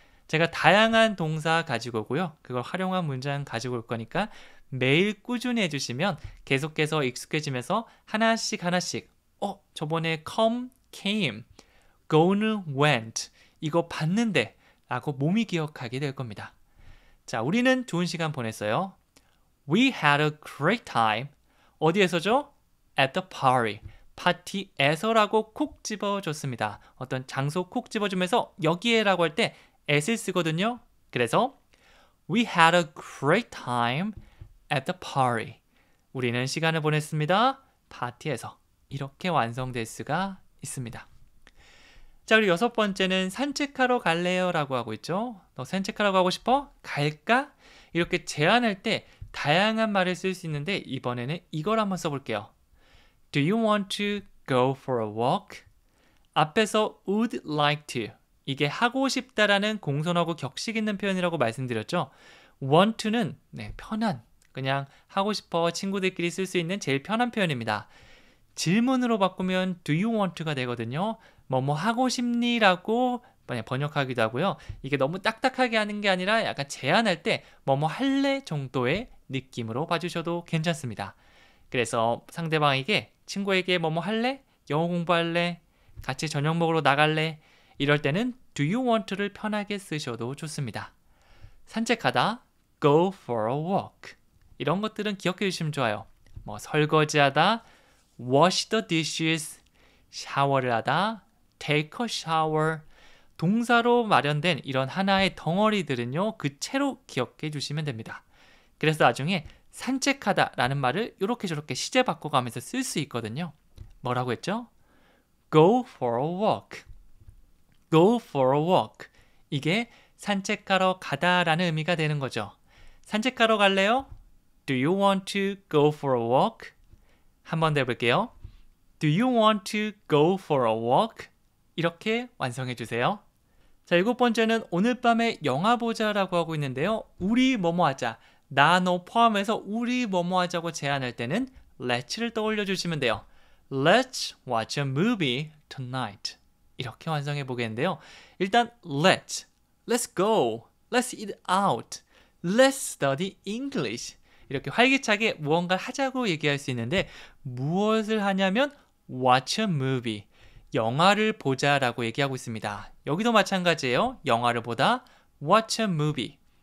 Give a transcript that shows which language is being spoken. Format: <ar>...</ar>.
<ko>제가 다양한 동사 가지고 오고요. 그걸 활용한 문장 가지고 올 거니까 매일 꾸준히 해주시면 계속해서 익숙해지면서 하나씩 저번에 come, came, go는 went 이거 봤는데 라고 몸이 기억하게 될 겁니다. 자, 우리는 좋은 시간 보냈어요.</ko> <en>We had a great time.</en> <ko>어디에서죠?</ko> <en>At the party.</en> <ko>파티에서라고 콕 집어줬습니다. 어떤 장소 콕 집어주면서 여기에라고 할 때 at을 쓰거든요. 그래서</ko> <en>We had a great time at the party.</en> <ko>우리는 시간을 보냈습니다. 파티에서. 이렇게 완성될 수가 있습니다. 자, 그리고 여섯 번째는 산책하러 갈래요? 라고 하고 있죠. 너 산책하러 가고 싶어? 갈까? 이렇게 제안할 때 다양한 말을 쓸 수 있는데 이번에는 이걸 한번 써볼게요.</ko> <en>Do you want to go for a walk?</en> <ko>앞에서</ko> <en>would like to</en> <ko>이게 하고 싶다라는 공손하고 격식 있는 표현이라고 말씀드렸죠. want to는 편한, 그냥 하고 싶어 친구들끼리 쓸 수 있는 제일 편한 표현입니다. 질문으로 바꾸면</ko> <en>do you want to</en> <ko>가 되거든요. 뭐뭐 하고 싶니? 라고 번역하기도 하고요. 이게 너무 딱딱하게 하는 게 아니라 약간 제안할 때 뭐뭐 할래? 정도의 느낌으로 봐주셔도 괜찮습니다. 그래서 상대방에게, 친구에게 뭐뭐 할래? 영어 공부할래? 같이 저녁 먹으러 나갈래? 이럴 때는</ko> <en>do you want to</en> <ko>를 편하게 쓰셔도 좋습니다. 산책하다,</ko> <en>go for a walk.</en> <ko>이런 것들은 기억해 주시면 좋아요. 뭐 설거지하다,</ko> <en>wash the dishes,</en> <ko>샤워를 하다,</ko> <en>take a shower.</en> <ko>동사로 마련된 이런 하나의 덩어리들은요, 그 채로 기억해 주시면 됩니다. 그래서 나중에 산책하다 라는 말을 이렇게 저렇게 시제 바꿔가면서 쓸 수 있거든요. 뭐라고 했죠?</ko> <en>Go for a walk. Go for a walk.</en> <ko>이게 산책하러 가다 라는 의미가 되는 거죠. 산책하러 갈래요?</ko> <en>Do you want to go for a walk?</en> <ko>한 번 더 해볼게요.</ko> <en>Do you want to go for a walk?</en> <ko>이렇게 완성해 주세요. 자, 일곱 번째는 오늘 밤에 영화 보자라고 하고 있는데요. 우리 뭐뭐 하자. 나, 너 포함해서 우리 뭐뭐 하자고 제안할 때는 let's를 떠올려 주시면 돼요.</ko> <en>Let's watch a movie tonight.</en> <ko>이렇게 완성해 보겠는데요. 일단</ko> <en>let's go, let's eat out, let's study English.</en> <ko>이렇게 활기차게 무언가를 하자고 얘기할 수 있는데 무엇을 하냐면</ko> <en>watch a movie.</en> <ko>영화를 보자라고 얘기하고 있습니다. 여기도 마찬가지예요. 영화를 보다</ko> <en>watch a movie.</en>